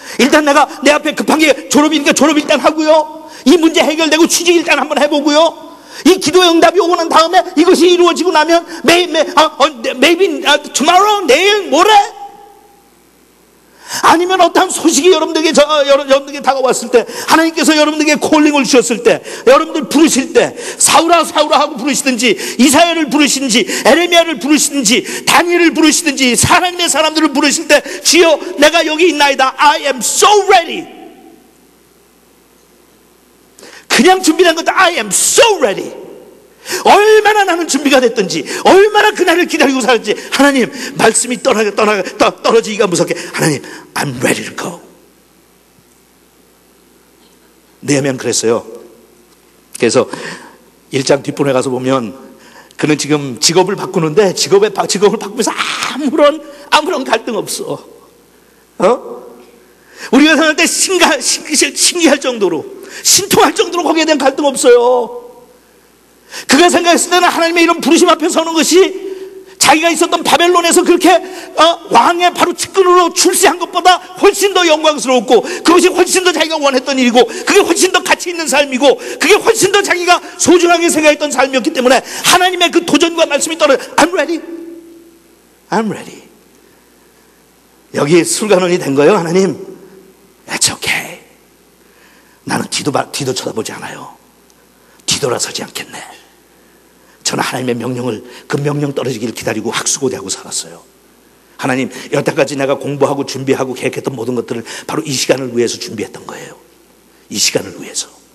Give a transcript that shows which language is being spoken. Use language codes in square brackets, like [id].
[ko] 일단 내가 내 앞에 급한 게 졸업이니까 졸업 일단 하고요, 이 문제 해결되고 취직 일단 한번 해보고요, 이 기도의 응답이 오고 난 다음에 이것이 이루어지고 나면 [en] maybe tomorrow, [ko] 내일, 모레, 아니면 어떤 소식이 여러분들에게 다가왔을 때, 하나님께서 여러분들에게 콜링을 주셨을 때, 여러분들 부르실 때, 사울아 사울아 하고 부르시든지, 이사야를 부르시든지, 에레미야를 부르시든지, 다니엘을 부르시든지, 하나님의 사람들을 부르실 때, 주여 내가 여기 있나이다. [en] I am so ready. [ko] 그냥 준비된 것도 [en] I am so ready. [ko] 얼마나 나는 준비가 됐든지, 얼마나 그날을 기다리고 살았지. 하나님, 말씀이 떨어지기가 무섭게, 하나님, [en] I'm ready to go. [ko] 느헤미야는 그랬어요. 그래서 1장 뒷부분에 가서 보면 그는 지금 직업을 바꾸는데 직업을 바꾸면서 아무런 갈등 없어. 우리가 생각할 때 신기할 정도로, 신통할 정도로 거기에 대한 갈등 없어요. 그가 생각했을 때는 하나님의 이런 부르심 앞에 서는 것이 자기가 있었던 바벨론에서 그렇게 왕의 바로 측근으로 출세한 것보다 훨씬 더 영광스러웠고, 그것이 훨씬 더 자기가 원했던 일이고, 그게 훨씬 더 가치 있는 삶이고, 그게 훨씬 더 자기가 소중하게 생각했던 삶이었기 때문에 하나님의 그 도전과 말씀이 떨어져. [en] I'm ready. I'm ready. [ko] 여기 술관원이 된 거예요. [en] 하나님, It's okay. [ko] 나는 뒤도 쳐다보지 않아요. 뒤돌아서지 않겠네. 저는 하나님의 명령을, 그 명령 떨어지기를 기다리고 학수고대하고 살았어요. 하나님, 여태까지 내가 공부하고 준비하고 계획했던 모든 것들을 바로 이 시간을 위해서 준비했던 거예요. 이 시간을 위해서.